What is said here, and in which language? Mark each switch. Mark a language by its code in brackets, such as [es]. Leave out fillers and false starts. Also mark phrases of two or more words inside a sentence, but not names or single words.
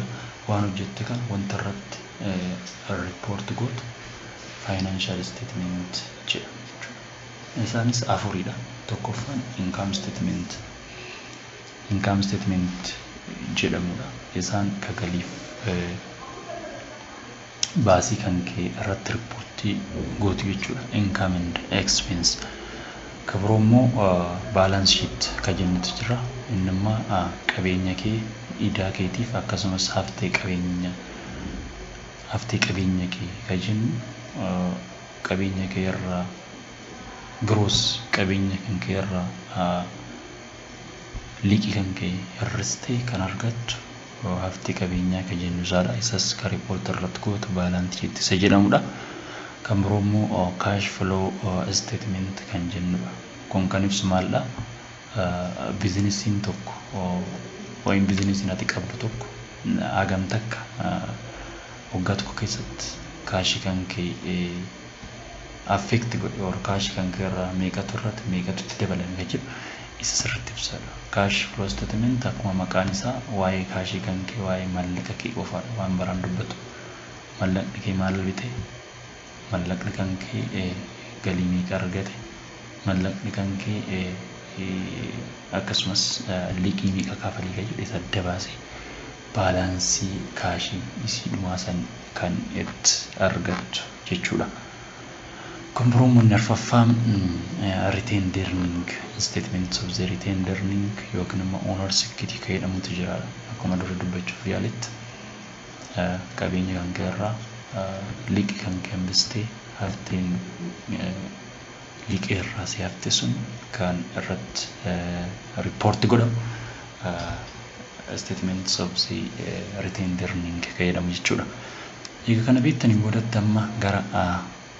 [om] Waan hojjette kan wanta irratti report gootu [en] financial statement [om] jedhama jechuudha. Isaanis afuridha. Tokkoffaan [en] income statement [om] jedhamudha. Isaan kagaliif baasii kan kee irratti riippoortii gootu jechuudha. [en] Income and expense. [om] Kabiroo immoo [en] balance sheet [om] kan jennutu jira. Inni immoo qabeenya kee idaa keetiif akkasumas haftee qabeenya kee kan jennu qabeenya kee irraa gross qabeenya kan kee irraa liqii kan kee hir'istee kan argattu haftee qabeenyaa kan jennu isaadha. Isas kan riippoortii irratti gootu [en] balance sheet [om] isa jedhamudha. Kan biroo immoo [en] cash flow statement [om] kan jennudha. Kun kan ibsu maalidha? Biizinesiin tokko yookiin biizinesiin ati qabdu tokko hagam takka waggaa tokko keessatti kaashii kan kee affect godhe yookiin kaashii kan kee irraa meeqatu irratti meeqatu itti dabalame kan jedhu isa sirriitti ibsadha. [en] Cash flow statement [om] akkuma maqaan isaa waa'ee kaashii kan kee waa'ee maallaqa kee qofaadha waan baraan dubbatu. Maallaqni kee maal bite? Maallaqni kan kee galii meeqa argate? Maallaqni kan kee akkasumas liqii meeqa kafalee kan jedhu isa adda baasee baalaansii kaashii isii dhumaa san kan itti argattu jechuudha. Kan biroo immoo arfaffaan [en] retained earning statement of the retained earning [om] yookiin immoo [en] owner's equity [om] kan jedhamutu jira. Akkuma dura dubbachuuf yaaletti qabeenya kan kee irraa liqii kan kee hambistee hafteen liqii irraa si hafte sun kan irratti report godhamu [en] statements of the retained earning [om] kan jedhamu jechuudha. Egaa kana beektanii boodatti amma gara